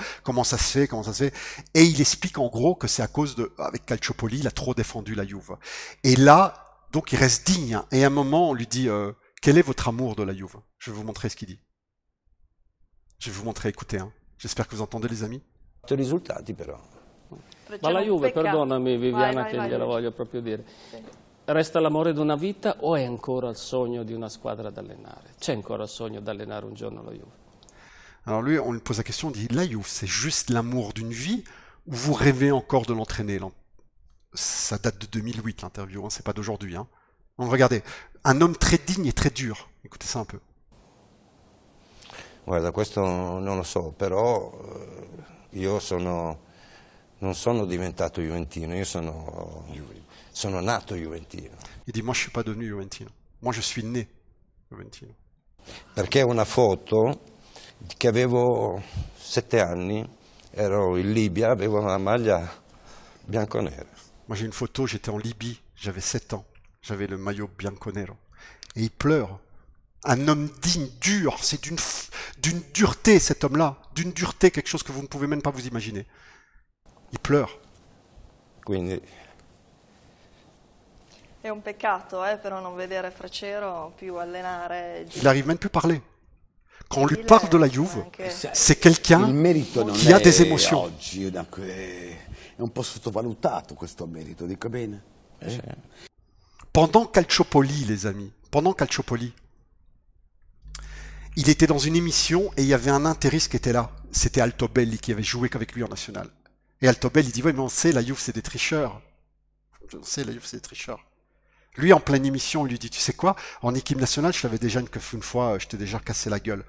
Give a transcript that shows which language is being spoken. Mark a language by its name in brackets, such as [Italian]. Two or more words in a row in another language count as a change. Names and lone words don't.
[French] Comment ça se fait? Et il explique en gros que c'est à cause de, avec Calciopoli, il a trop défendu la Juve. Et là, donc il reste digne. Hein. Et à un moment, on lui dit, quel est votre amour de la Juve? Je vais vous montrer ce qu'il dit. Je vais vous montrer, écoutez. Hein. J'espère que vous entendez les amis. [Italian] Risultati però. Ma la Juve, perdonami Viviana che gliela voglio proprio dire, Resta l'amore di una vita o è ancora il sogno di una squadra da allenare? C'è ancora il sogno di allenare un giorno la Juve? [French] Alors lui, on lui pose la question, on dit, la Juve, c'est juste l'amour d'une vie ou vous rêvez encore de l'entraîner? Ça date de 2008 l'interview, hein, c'est pas d'aujourd'hui. Hein. Donc regardez, un homme très digne et très dur. Écoutez ça un peu. [Italian] Guarda, questo non lo so, però io non sono diventato juventino, io sono nato juventino. [French] Il dit, moi je suis pas devenu juventino, moi je suis né juventino. [Italian] Perché una foto che avevo 7 anni, ero in Libia, avevo una maglia bianco-nera. [French] Moi j'ai une photo, j'étais en Libye, j'avais 7 ans, j'avais le maillot bianconero. Et il pleure. Un homme digne, dur, c'est d'une dureté cet homme-là, d'une dureté, quelque chose que vous ne pouvez même pas vous imaginer. Il pleure. [Italian] Quindi È un peccato, però non vedere Fracero più allenare. [French] Il n'arrive même plus à parler. Quand on lui parle de la Juve, c'est quelqu'un [Italian] Il merito non [French] qui a [Italian] è [French] des émotions. [Italian] oggi, è un po' sottovalutato questo merito, dico bene? [French] Pendant Calciopoli, les amis, pendant Calciopoli, il était dans une émission et il y avait un intériste qui était là. C'était Altobelli qui avait joué qu'avec lui en national. Et Altobelli dit, ouais, mais on sait, la Juve, c'est des tricheurs. On sait, la Juve, c'est des tricheurs. Lui, en pleine émission, il lui dit, tu sais quoi, en équipe nationale, je t'avais déjà une fois, je t'ai déjà cassé la gueule.